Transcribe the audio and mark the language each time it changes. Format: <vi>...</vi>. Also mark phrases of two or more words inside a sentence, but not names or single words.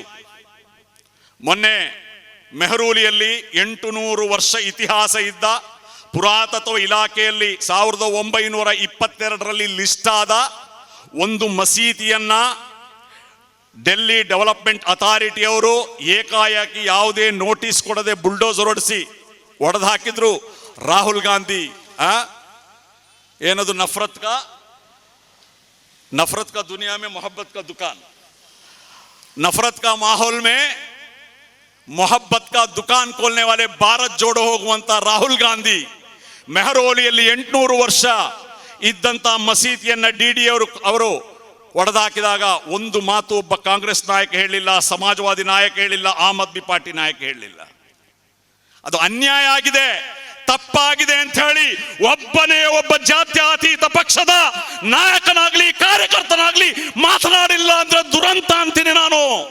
<kn>ಮೊನ್ನೆ ಮೆಹರೂಲಿಯಲ್ಲಿ 800 ವರ್ಷ ಇತಿಹಾಸ ಇದ್ದ ಪುರಾತತ್ವ ಇಲಾಖೆಯಲ್ಲಿ 1922ರಲ್ಲಿ ಲಿಸ್ಟ್ ಆದ ಒಂದು ಮಸೀದಿಯನ್ನ ಡೆಲ್ಲಿ ಡೆವಲಪ್ಮೆಂಟ್ ಅಥಾರಿಟಿಯವರು ಏಕಾಏಕಿ ಯಾವುದೇ ನೋಟಿಸ್ ಕೊಡದೆ ಬುಲ್ಡೋಸರ್ ಹೊಡೆಸಿ ಒಡೆದು ಹಾಕಿದ್ರು. ರಾಹುಲ್ ಗಾಂಧಿ ಏನದು</kn> <hi>नफरत का दुनिया में मोहब्बत का दुकान, नफरत का माहौल में मोहब्बत का दुकान खोलने वाले भारत जोड़ो</hi> <kn>ಹೋಗುವಂತ ರಾಹುಲ್ ಗಾಂಧಿ ಮೆಹರೌಲಿಯಲ್ಲಿ 800 ವರ್ಷ ಇದ್ದಂತ ಮಸೀದಿಯನ್ನ DD ಅವರು ಒಡೆದಾಕಿದಾಗ ಒಂದು ಮಾತು ಒಬ್ಬ ಕಾಂಗ್ರೆಸ್ ನಾಯಕ ಹೇಳಿಲ್ಲ, ಸಮಾಜವಾದಿ ನಾಯಕ ಹೇಳಿಲ್ಲ, ಆಮ್ ಆದ್ಮಿ ಪಾರ್ಟಿ ನಾಯಕ ಹೇಳಿಲ್ಲ. ಅದು ಅನ್ಯಾಯ ಆಗಿದೆ, ತಪ್ಪಾಗಿದೆ ಅಂತ ಹೇಳಿ ಒಬ್ಬ ಜಾತ್ಯತೀತ ಪಕ್ಷದ ನಾಯಕನಾಗ್ಲಿ ಕಾರ್ಯಕರ್ತನಾಗ್ಲಿ ಮಾತನಾಡಿಲ್ಲ ಅಂದ್ರೆ ದುರಂತ ಅಂತೀನಿ ನಾನು.</kn>